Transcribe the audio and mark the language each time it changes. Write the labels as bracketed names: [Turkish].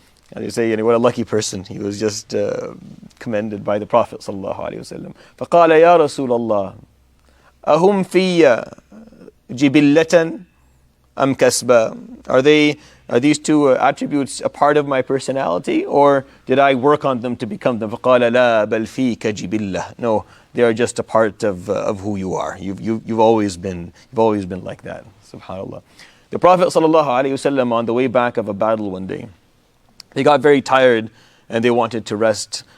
[English] They say, what a lucky person. He was just commended by the Prophet sallallahu alaihi wasallam. [Arabic] فقال يا رسول الله أهم في جبلة أم كسبا? [English] Are these two attributes a part of my personality, or did I work on them to become them? [Arabic] فقال لا بل فيك جبلة. [English] No, they are just a part of who you are. You've always been like that. Subhanallah. The Prophet sallallahu alaihi wasallam, on the way back of a battle one day, they got very tired and they wanted to rest.